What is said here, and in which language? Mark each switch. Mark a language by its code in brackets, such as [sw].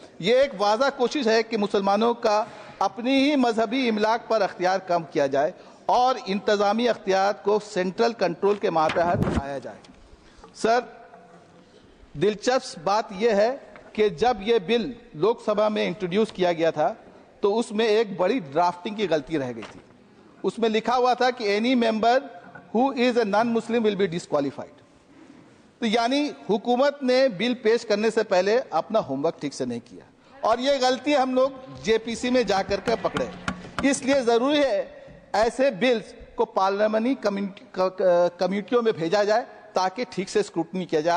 [hi] ये एक वाज़ा कोशिश है कि मुसलमानों का अपनी ही मजहबी इमलाक पर अख्तियार कम किया जाए और इंतज़ामी अख्तियार को सेंट्रल कंट्रोल के मातहत लाया जाए। सर, दिलचस्प बात यह है कि जब यह बिल लोकसभा में इंट्रोड्यूस किया गया था तो उसमें एक बड़ी ड्राफ्टिंग की गलती रह गई थी। उसमें लिखा हुआ था कि [en] Any member who is a non-Muslim will be disqualified. [hi] तो यानी हुकूमत ने बिल पेश करने से पहले अपना होमवर्क ठीक से नहीं किया और ये गलती हम लोग जेपीसी में जाकर के पकड़े। इसलिए जरूरी है ऐसे बिल्स को पार्लियामेंट्री कमेटियों में भेजा जाए ताकि ठीक से स्क्रूटनी किया जाए।